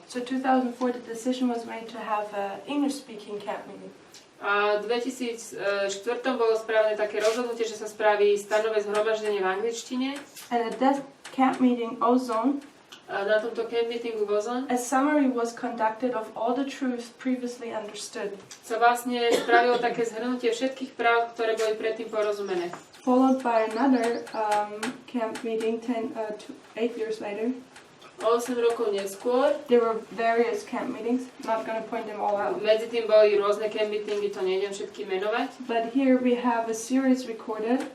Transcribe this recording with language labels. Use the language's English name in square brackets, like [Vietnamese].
[English] So 2004 the decision was made to have an English-speaking camp meeting. [Slovak] A v 2004 bolo spravené také rozhodnutie, že sa spraví stanové zhromaždenie v angličtine. [English] And at that camp meeting, Ozone, [Slovak] na tomto camp meetingu v Ozone, [English] a summary was conducted of all the truths previously understood. [Slovak] Sa vlastne spravilo také zhrnutie všetkých práv, ktoré boli predtým porozumené. [English] Followed by another camp meeting 8 years later. [Slovak] O 8 rokov neskôr [English] there were various camp meetings. I'm not going to point them all out. [Slovak] medzi tým boli rôzne camp meetingy, to nejdem všetky menovať. [English] But here we have a series recorded.